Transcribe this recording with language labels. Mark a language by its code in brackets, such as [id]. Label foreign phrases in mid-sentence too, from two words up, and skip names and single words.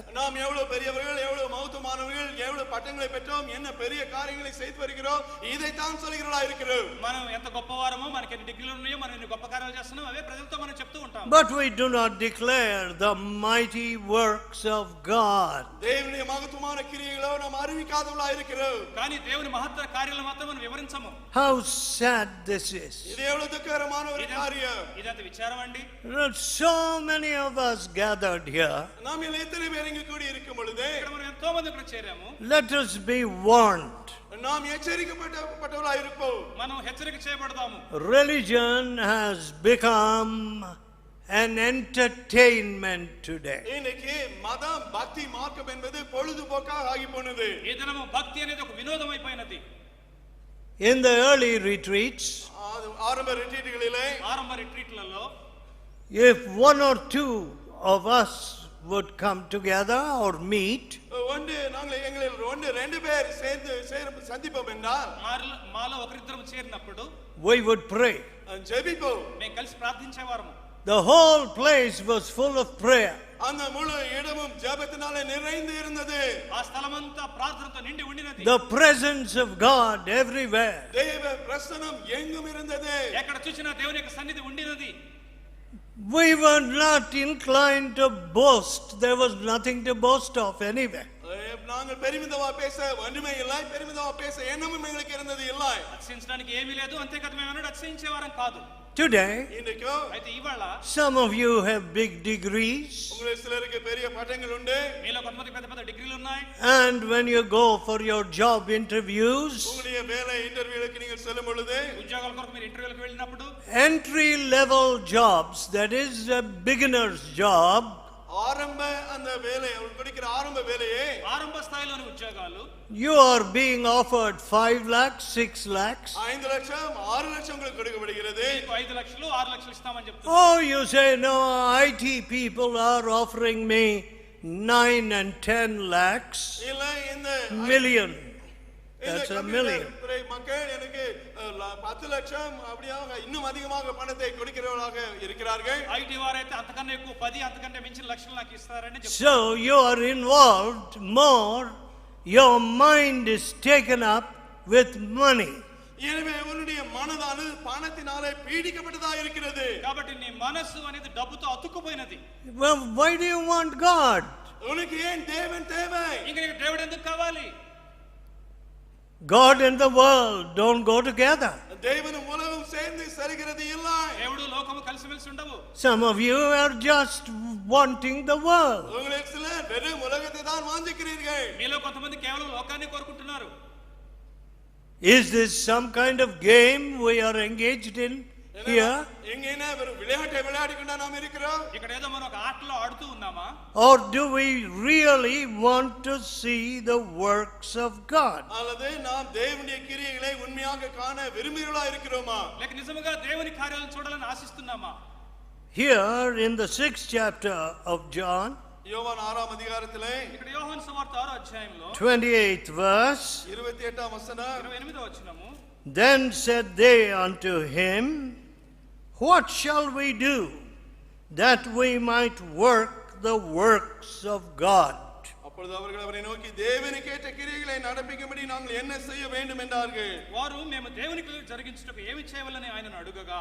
[ta] நாம் எவ்வளவு பெரியவர்கள், எவ்வளவு மகத்துவமானவர்கள், எவ்வளவு பட்டங்களை பெற்றோம், என்ன பெரிய காரியங்களை செய்து வருகிறோம், இதை தான் சொல்கிறவர்களா இருக்கிறோம். [te] మనం ఎంత గొప్పవారమో, మనకి ఎన్ని డిగ్రీలు ఉన్నాయో, మనం ఎన్ని గొప్ప కార్యాలు చేస్తున్నాం, అవే ప్రజలతో మనం చెప్తూ ఉంటాం. [en] But we do not declare the mighty works of God. [ta] దేవుని మహత్వமான கிரியைகளை நாம் அறிவிக்காதவர்களா இருக்கிறோம். [te] కానీ దేవుని మహత్తర కార్యాలను మాత్రం మనం వివరించము. [en] How sad this is. [ta] இது எவ்வளவு துக்ககரமான ஒரு காரியம். [te] ఇదంత విచారం అండి. [en] So many of us gathered here. [ta] நாம் எத்தனை பேர் இங்கு கூடி இருக்கும் பொழுது [te] ఇక్కడ మనం ఎంతో మంది ఇక్కడ చేరాము. [en] Let us be warned. [ta] நாம் எச்சரிக்கப்பட்டவர்களா இருப்போம். [te] మనం హెచ్చరిక చేయబడదాము. [en] Religion has become an entertainment today. [ta] இன்னைக்கு மதம், பக்தி, மார்க்கம் என்பது பொழுதுபோக்காக ஆகி போனது. [te] ఈ దినము భక్తి అనేది ఒక వినోదం అయిపోయినది. [en] In the early retreats, [ta] ஆரம்ப ரிட்ரீட்களிலே, [te] ఆరంభ రిట్రీట్లలో [en] if one or two of us would come together or meet, [ta] நாங்கள் எங்களில் ரெண்டு பேர் சேர்ந்து சந்திப்போம் என்றால் [te] మాలో ఒకరిద్దరం చేరినప్పుడు [en] we would pray. [ta] ஜெபிப்போம். [te] మేము కలిసి ప్రార్థించేవారము. [en] The whole place was full of prayer. [ta] அந்த முழு இடமும் ஜெபத்தினாலே நிறைந்து இருந்தது. [te] ఆ స్థలమంతా ప్రార్థనతో నిండి ఉండినది. [en] The presence of God everywhere. [ta] தேவ பிரசன்னம் எங்கும் இருந்தது. [te] ఎక్కడ చూసినా దేవుని యొక్క సన్నిధి ఉండినది. [en] We were not inclined to boast. There was nothing to boast of anywhere. [ta] நாங்கள் பெருமிதமா பேச ஒன்றுமே இல்லை, பெருமிதமா பேச எண்ணமும் எங்களுக்கு இருந்தது இல்லை. [te] అతిశయించడానికి ఏమీ లేదు, అంతేకాదు మేము అతిశయించేవారం కాదు. [en] Today, [ta] இன்றைக்கு [te] అయితే ఇవాళ [en] some of you have big degrees, [ta] உங்களுக்கு சிலருக்கு பெரிய பட்டங்கள் உண்டு, [te] మీలో కొంతమంది పెద్ద పెద్ద డిగ్రీలు ఉన్నాయి. [en] and when you go for your job interviews, [ta] உங்களுடைய வேலை இன்டர்வியூக்கு நீங்கள் செல்லும் பொழுது [te] ఉద్యోగాల కొరకు మీరు ఇంటర్వ్యూలకు వెళ్ళినప్పుడు [en] entry level jobs, that is a beginner's job, [ta] ஆரம்ப அந்த வேலை அவர் கொடுக்கிற ஆரம்ப வேலையே [te] ఆరంభ స్థాయిలోని ఉద్యోగాలు [en] you are being offered 5 lakhs, 6 lakhs. [ta] 5 லட்சம் 6 லட்சம் உங்களுக்கு கொடுக்கப்படுகிறது. [te] మీకు 5 లక్షలు 6 లక్షలు ఇస్తామని చెప్తున్నారు. [en] Oh, you say, no, IT people are offering me 9 and 10 lakhs, [ta] இல்ல இந்த million. இந்த [en] That's a computer million. [ta] துறை மக்கள் எனக்கு 10 லட்சம் அப்படியாக இன்னும் அதிகமாக பணத்தை கொடுக்கிறவர்களாக இருக்கிறார்கள். [te] ఐటీ వారైతే అంతకన్నా ఎక్కువ 10 అంతకంటే మించిన లక్షలు నాకు ఇస్తారని చెప్తున్నారు. [en] So you are involved more, your mind is taken up with money. [ta] எனவே உன்னுடைய மனதானது பணத்தினாலே பீடிக்கப்பட்டதா இருக்கிறது. [te] కాబట్టి నీ మనస్సు అనేది డబ్బుతో అతుక్కుపోయినది. [en] Well, why do you want God? [ta] உனக்கு ஏன் தேவன் தேவை? [te] ఇంకా నీకు దేవుడు ఎందుకు కావాలి? [en] God and the world don't go together. [ta] தேவனும் உலகம் சேர்ந்து சரிகிறது இல்லை. [te] దేవుడు లోకము కలిసిమెలిసి ఉండవు. [en] Some of you are just wanting the world. [ta] உங்களுக்கு சிலர் வெறும் உலகத்தை தான் வாஞ்சிக்கிறீர்கள். [te] మీలో కొంతమంది కేవలం లోకాన్ని కోరుకుంటున్నారు. [en] Is this some kind of game we are engaged in here? [ta] எங்கேனா வெறும் விளையாட்டை விளையாடிக்கொண்டா நாம் இருக்கிறோம்? [te] ఇక్కడ ఏదో మనం ఒక ఆటలో ఆడుతూ ఉన్నామా? [en] Or do we really want to see the works of God? [ta] அல்லது நாம் தேவனுடைய கிரியைகளை உண்மையாக காண விரும்புகிறவர்களா இருக்கிறோமா? [te] లేక నిజముగా దేవుని కార్యాలను చూడాలని ఆశిస్తున్నామా? [en] Here in the 6th chapter of John, [ta] யோவான் 6ஆம் அதிகாரத்திலே [te] ఇక్కడ యోహాను సువార్త 6వ అధ్యాయంలో [en] 28th verse, [ta] 28ஆம் வசனம் [te] 28వ వచనము, [en] then said they unto him, what shall we do that we might work the works of God? [ta] அப்பொழுது அவர்கள் அவரை நோக்கி தேவனுக்கு ஏற்ற கிரியைகளை நடப்பிக்கும்படி நாங்கள் என்ன செய்ய வேண்டும் என்றார்கள். [te] వారు మేము దేవునికి జరిగించుటకు ఏమి చేయవలని ఆయనను అడుగగా,